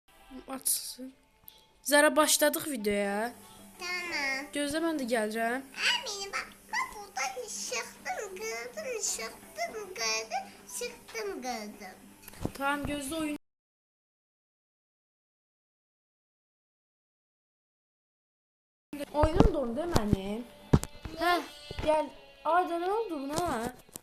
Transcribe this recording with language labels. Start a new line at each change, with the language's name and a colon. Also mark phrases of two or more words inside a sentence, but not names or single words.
Turkish: Açsın. Zara başladık videoya. Tamam.
Azerbaijani: Gözlə mən də gəlirəm.
Turkish: Benim bak buradan çıktım gördüm çıktım gördüm çıktım gördüm.
Azerbaijani: Tamam gözlə oyun.
Turkish: Oyunum dondu değil mi annem? Heh gel. Ayda ne oldu buna?